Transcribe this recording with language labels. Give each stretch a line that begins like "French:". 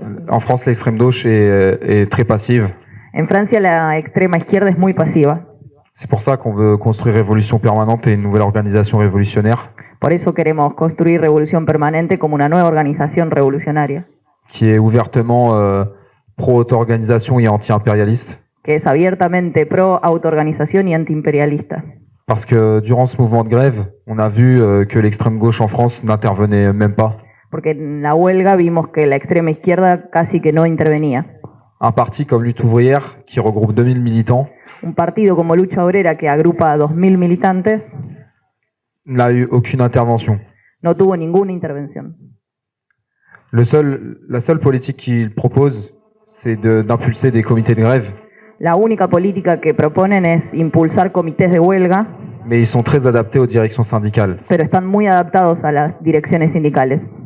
French: En France, l'extrême gauche est très passive.
Spanish: En Francia la extrema izquierda es muy pasiva.
French: C'est pour ça qu'on veut construire Révolution Permanente et une nouvelle organisation révolutionnaire
Spanish: Por eso queremos construir Revolución Permanente como una nueva organización revolucionaria,
French: qui est ouvertement pro-auto-organisation et anti-impérialiste.
Spanish: que es abiertamente pro autoorganización y antiimperialista.
French: Parce que durant ce mouvement de grève, on a vu que l'extrême gauche en France n'intervenait même pas.
Spanish: Porque en la huelga vimos que la extrema izquierda casi que no intervenía.
French: Un parti comme Lutte ouvrière, qui regroupe 2000 militants,
Spanish: Un partido como Lucha Obrera, que agrupa a 2.000 militantes,
French: n'a eu aucune intervention.
Spanish: no tuvo ninguna intervención.
French: La seule politique qu'il propose, c'est d'impulser des comités de grève,
Spanish: La única política que proponen es impulsar comités de huelga,
French: mais ils sont très adaptés aux directions syndicales.
Spanish: pero están muy adaptados a las direcciones sindicales.